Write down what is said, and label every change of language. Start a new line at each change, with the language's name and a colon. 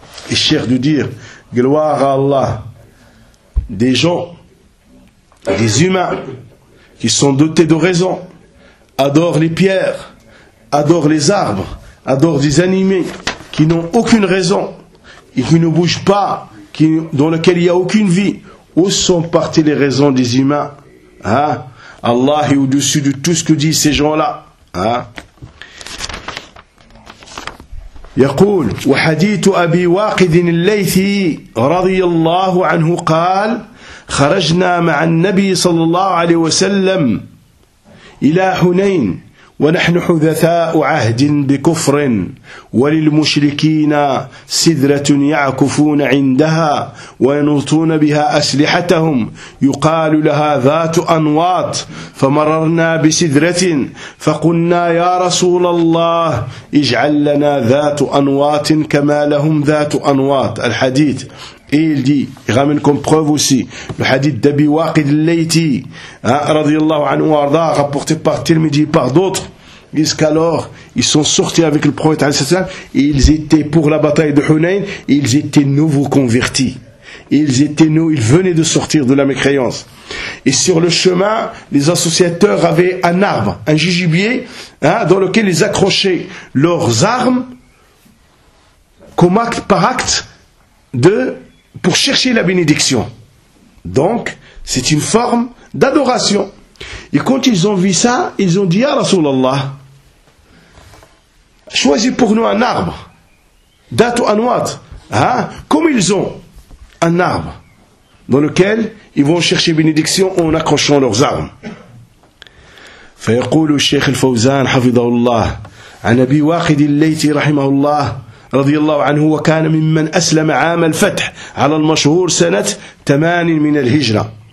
French: Et Cheikh de dire, gloire à Allah, des gens, des humains, qui sont dotés de raison, adorent les pierres, adorent les arbres, adorent des animaux, qui n'ont aucune raison, et qui ne bougent pas, dans lesquels il n'y a aucune vie. Où sont parties les raisons des humains? Hein? Allah est au-dessus de tout ce que disent ces gens-là. Hein?
Arabic: يقول وحديث أبي واقد الليثي رضي الله عنه قال خرجنا مع النبي صلى الله عليه وسلم إلى حنين ونحن حذثاء عهد بكفر وللمشركين سدرة يعكفون عندها وينوطون بها أسلحتهم يقال لها ذات أنواط فمررنا بسدرة فقلنا يا رسول الله اجعل لنا ذات أنواط كما لهم ذات أنواط الحديث
French: Et il dit, il ramène comme preuve aussi le hadith d'Abi Waqid al-Layti, radiyallahu anhu arda, rapporté par Tirmidhi et par d'autres, jusqu'alors ils sont sortis avec le prophète alayhi salam et ils étaient pour la bataille de Hunayn, ils étaient nouveaux convertis. Ils venaient de sortir de la mécréance. Et sur le chemin, les associateurs avaient un arbre, un jujubier, dans lequel ils accrochaient leurs armes comme acte par acte de. Pour chercher la bénédiction. Donc, c'est une forme d'adoration. Et quand ils ont vu ça, ils ont dit, « Ya Rasulallah, choisis pour nous un arbre.
Arabic: Datu anwat. Hein?
French: Comme ils ont un arbre dans lequel ils vont chercher bénédiction en accrochant leurs armes.
Arabic: » Fayaqulu Sheikh al-Fawzan, hafidhahullah, an Abi Waqid al-Layti, rahimahullah, رضي الله عنه وكان ممن أسلم عام الفتح على المشهور سنة 8 من الهجرة